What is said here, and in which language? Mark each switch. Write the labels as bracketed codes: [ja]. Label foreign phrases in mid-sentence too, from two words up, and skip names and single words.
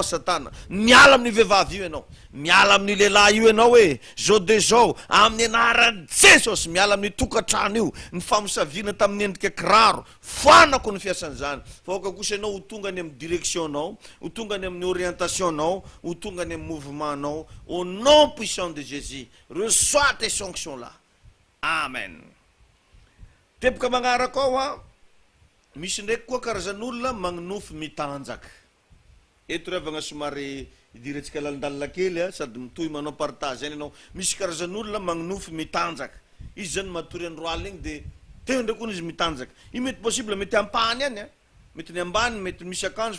[mg] asatana miala amin'ny vehivavy io ianao miala amin'ny lehilahy io ianao hoe zao de zao amin'ny anaran'i Jesosy miala amin'ny tokantrano io ny famosavina tamin'ny endrika kiraro fanako ny fiasan'izany fa oka kosa ianao ho tonga any amin'ny directionnao ho tonga any amin'ny orientationao ho tonga any amin'ny mouvementnao [fr] au nom puissant de Jésus reçois tes sanctions là amen [mg] tepoka magnaraka ao misy ndraiky koa karazan'olona magnonofy mitanjaka eto revagna somary idirantsika lalindalina kely sady mitohy manao partage zany ianao misy karazan'olona magnofy mitanjaka izy zany matory andro alina igny de teo ndraiky ony izy mitanjaka io mety possible mety ampany any mety ny ambany mety misy akanjo